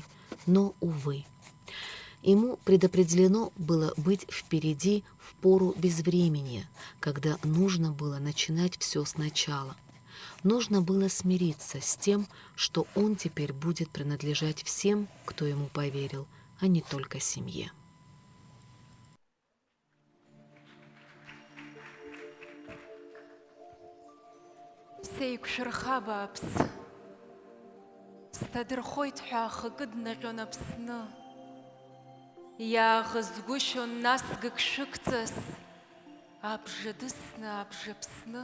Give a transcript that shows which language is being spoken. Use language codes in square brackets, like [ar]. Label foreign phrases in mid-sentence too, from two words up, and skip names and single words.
[ru] Но, увы, ему предопределено было быть впереди в пору безвременья, когда нужно было начинать все сначала. Нужно было смириться с тем, что он теперь будет принадлежать всем, кто ему поверил, а не только семье. [ab] Сеиқәшәырха бааԥс, сҭадырхоит ҳәа ахакы днаҟьон Аԥсны. Иааӷызгәышьон насгык шықәҵас, абжадысны, абжаԥсны.